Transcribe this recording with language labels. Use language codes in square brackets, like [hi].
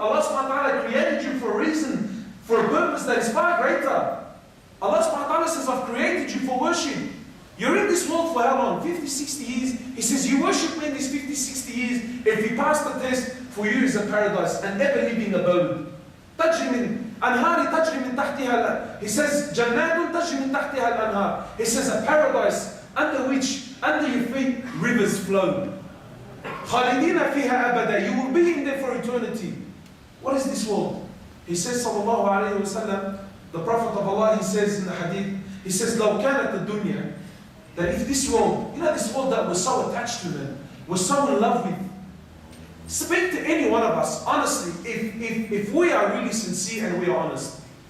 [en] Allah subhanahu wa ta'ala created you for a reason, for a purpose that is far greater. Allah subhanahu wa ta'ala says, I've created you for worship. You're in this world for how long? 50, 60 years. He says, you worship me in these 50, 60 years. If you pass the test, for you is a paradise, an ever-living abode. [ar] تجري من أنهار تجري من تحتها. [en] He says, [ar] جنات تجري من تحتها الأنهار. [en] He says, a paradise under which, under your feet, rivers flow. [ar] خالدين فيها أبدا. [en] You will be in there for eternity. What is this world? He says, sallallahu alayhi wa sallam, the Prophet of Allah, he says in the hadith, he says, [ar] لو كانت الدنيا, [en] that if this world, this world that we're so attached to, man, we're so in love with, speak to any one of us, honestly, if we are really sincere and we are honest.